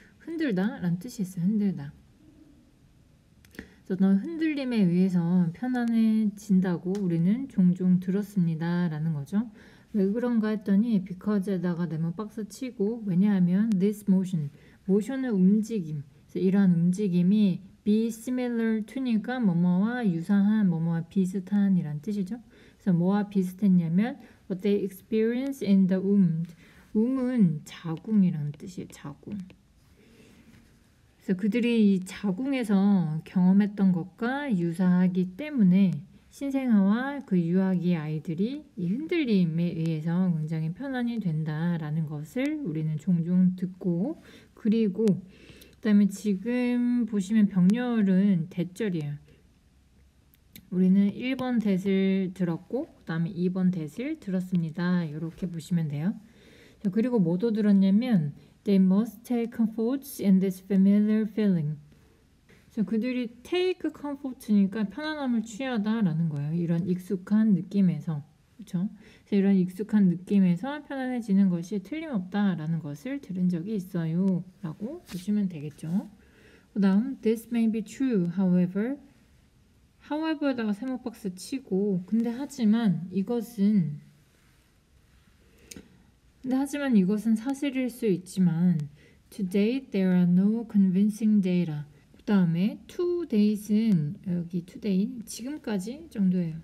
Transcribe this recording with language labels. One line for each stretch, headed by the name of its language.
Korean: 흔들다 라는 뜻이 있어요. 흔들다. 어떤 흔들림에 의해서 편안해진다고 우리는 종종 들었습니다 라는 거죠. 왜 그런가 했더니 because에다가 네모 박스 치고, 왜냐하면
English: this motion,
Korean: 모션의 움직임, 그래서 이러한 움직임이
English: be similar to
Korean: 니까 뭐뭐와 유사한, 뭐뭐와 비슷한 이란 뜻이죠. 그래서 뭐와 비슷했냐면
English: what they experience in the womb.
Korean: womb은 자궁이라는 뜻이에요. 자궁. 그래서 그들이 이 자궁에서 경험했던 것과 유사하기 때문에 신생아와 그 유아기 아이들이 이 흔들림에 의해서 굉장히 편안이 된다라는 것을 우리는 종종 듣고, 그리고 그다음에 지금 보시면 병렬은 대절이에요. 우리는 1번 대를 들었고 그 다음에 2번 대를 들었습니다. 이렇게 보시면 돼요. 자, 그리고 뭐도 들었냐면
English: They must take comfort in this familiar feeling.
Korean: 그래서 그들이
English: take comfort
Korean: 니까 편안함을 취하다라는 거예요. 이런 익숙한 느낌에서. 그렇죠? 그래서 이런 익숙한 느낌에서 편안해지는 것이 틀림없다라는 것을 들은 적이 있어요. 라고 보시면 되겠죠. 그 다음
English: This may be true, however.
Korean: however에다가 세모박스 치고 근데 하지만 이것은 사실일 수 있지만
English: to date there are no convincing data.
Korean: 그 다음에 to date은 여기 to date 지금까지 정도예요.